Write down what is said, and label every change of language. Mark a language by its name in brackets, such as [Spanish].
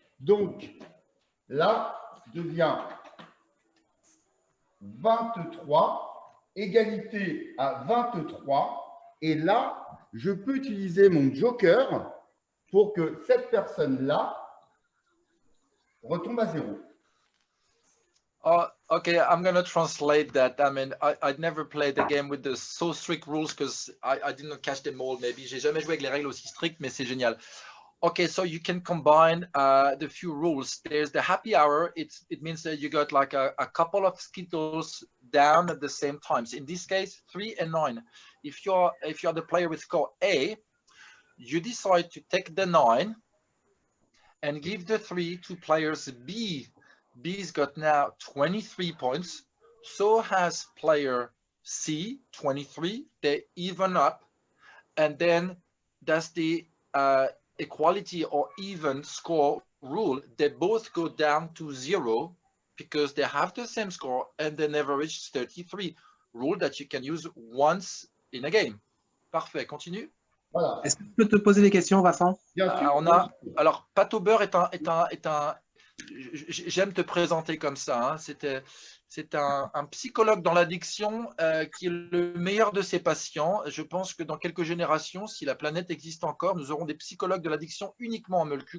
[French] Donc, là, devient 23, égalité à 23. Et là, je peux utiliser mon joker pour que cette personne-là retombe à 0. [English] Okay, I'm going to translate that. I mean, I'd never played the game with the so strict rules because I didn't catch them all. Maybe [French] j'ai jamais joué avec les règles aussi strictes, mais c'est génial. [English] Okay, so you can combine the few rules. There's the happy hour. It means that you got like a couple of Skittles down at the same time. So in this case, 3 and 9. If you're the player with score A, you decide to take the 9 and give the 3 to players B. B's got now 23 points. So has player C, 23. They even up. And then that's the equality or even score rule. They both go down to 0 because they have the same score and they never reach 33. Rule that you can use once in a game. [French] Parfait, continue. Voilà. Est-ce que je peux te poser des questions, Vincent? Alors, Pat Auber est un j'aime te présenter comme ça. Hein. C'est un psychologue dans l'addiction qui est le meilleur de ses patients. Je pense que dans quelques générations, si la planète existe encore, nous aurons des psychologues de l'addiction uniquement en Molku.